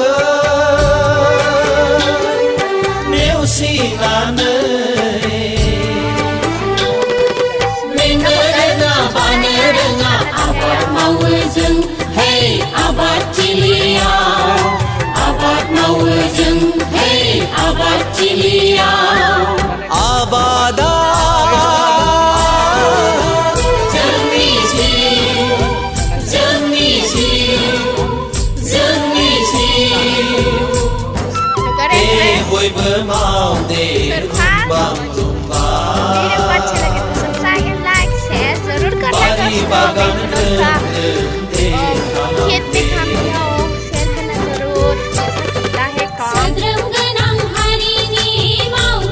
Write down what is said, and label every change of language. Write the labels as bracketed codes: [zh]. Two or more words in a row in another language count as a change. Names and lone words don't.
[brx] नेवसिनानै मेंनो रोङा बानो रोङा आबाद मावो जों हे आबादथिलियाव आबाद मावो जों हे आबादथिलियाव आबादा जोंनि जिउ जोंनि जिउ जोंनि जिउ दे बयबो माव दे रुम्बां [hi] वीडियो को अच्छा लगे तो [en] subscribe and like share [hi] जरूर करना खेत में काम किया हो शेयर करना जरूर कैसा लगता है काम